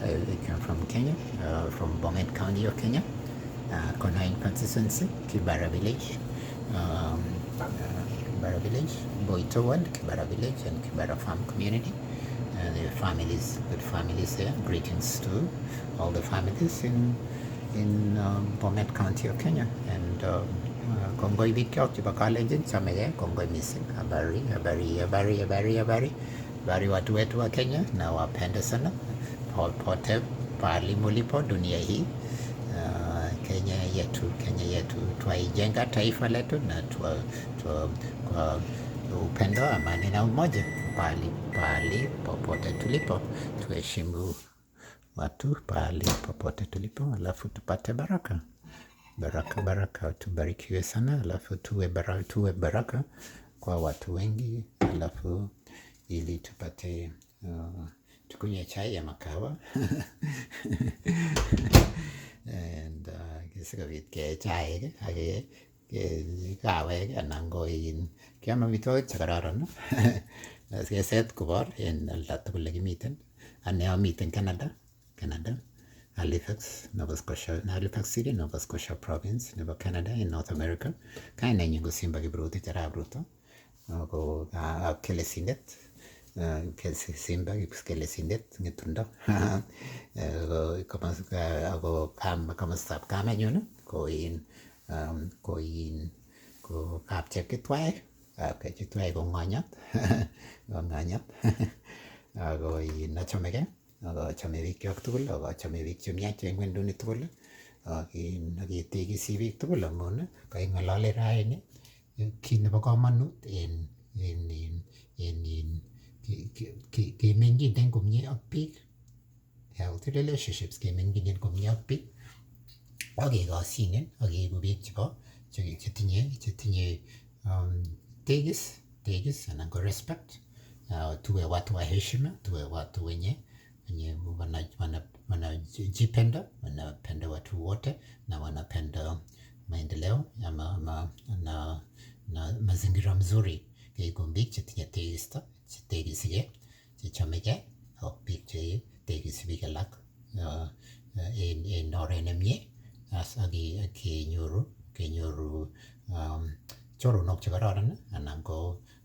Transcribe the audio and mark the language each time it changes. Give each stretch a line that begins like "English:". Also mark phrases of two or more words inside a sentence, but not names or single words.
English: I came from Kenya, from Bomet County of Kenya, Konain constituency, Kibera village, Boito Ward, Kibera village, and Kibera farm community. the families, good families there. Greetings to all the families in Bomet County of Kenya.
Kalenjin: And kongoi bikyok chebo kalenjin chamege kongoi missing.
Swahili: Habari watu wetu wa Kenya na wapenda sana popote pahali mulipo dunia hii. Kenya yetu twaijenga taifa letu na kwa upendo, amani na umoja. Pahali popote tulipo tuheshimu watu pahali popote tulipo, alafu tupate baraka. Tubarikiwe sana, alafu tuwe baraka kwa watu wengi, alafu ili tupate tukunywe chai ya makawa
Kalenjin: and sikobit ke chai ake kawek anan ko kiam amitwogik chekororon keset kobor en olda tugul lekimiten. Ane amiten Canada, Halifax, Nova Scotia, Halifax City, Nova Scotia Province nebo Canada in North America. Kainenyin ko Simba Kiprotich Arap Ruto, ko kelesindet Simba kelesindet ng'etundo ako komostab kamenyun ko kapchepkitwai ko ng'onyot ako achomegei, ako achome bikyok tugul, ako achome biik chemiach en ng'wenduni tugul, aketegisi biik tugul amun kaing'olole raini kit nebo komonut en kemeng'inen komie ak biik,
English: healthy relationships,
Kalenjin: kemeng'inen komie ak biik ak kekosyinen ak keigu biik chetinye tegis anan ko respect.
Swahili: Tuwe watu wa heshima, tuwe watu wenye wanajipenda, wanapenda watu wote na wanapenda maendeleo na mazingira mzuri.
Kalenjin: Keigu biik chetinye tegisige, chechomege ak biik chetegisi biik alak en oret nemie, ak kenyoru choronok chekororon anan ko